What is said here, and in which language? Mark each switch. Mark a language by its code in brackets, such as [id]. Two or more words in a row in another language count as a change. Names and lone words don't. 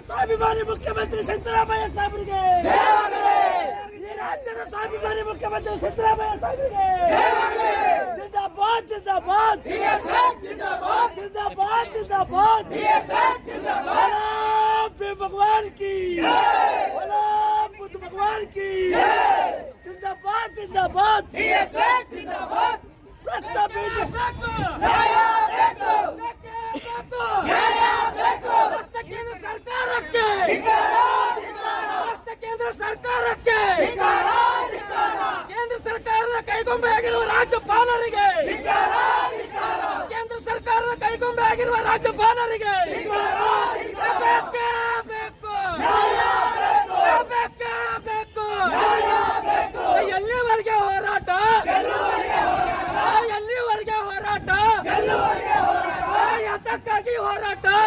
[kn] ಸ್ವಾಭಿಮಾನಿ ಮುಖ್ಯಮಂತ್ರಿ ಸಿದ್ದರಾಮಯ್ಯ ಸಾಹೇಬರಿಗೆ, ಈ ರಾಜ್ಯದ ಸ್ವಾಭಿಮಾನಿ ಮುಖ್ಯಮಂತ್ರಿ ಸಿದ್ದರಾಮಯ್ಯ ಸಾಹೇಬರಿಗೆ ಜಿಂದಾಬಾದ್ ಜಿಂದಾಬಾದ್ ಜಿಂದಾಬಾದ್ ಜಿಂದಾಬಾದ್ ಜಿಂದಾಬಾದ್। [hi] भगवान की बुद्ध भगवान की जिंदाबाद जिंदाबाद जिंदाबाद। [kn] ಕೇಂದ್ರ ಸರ್ಕಾರಕ್ಕೆ ಕೇಂದ್ರ ಸರ್ಕಾರಕ್ಕೆ ಕೇಂದ್ರ ಸರ್ಕಾರದ ಕೈಗೊಂಬೆ ಆಗಿರುವ ರಾಜ್ಯಪಾಲರಿಗೆ ಕೇಂದ್ರ ಸರ್ಕಾರದ ಕೈಗೊಂಬೆ ಆಗಿರುವ ರಾಜ್ಯಪಾಲರಿಗೆ ಎಲ್ಲಿವರೆಗೆ ಹೋರಾಟ, ಎಲ್ಲಿವರೆಗೆ ಹೋರಾಟ, ಯಾತಕ್ಕಾಗಿ ಹೋರಾಟ,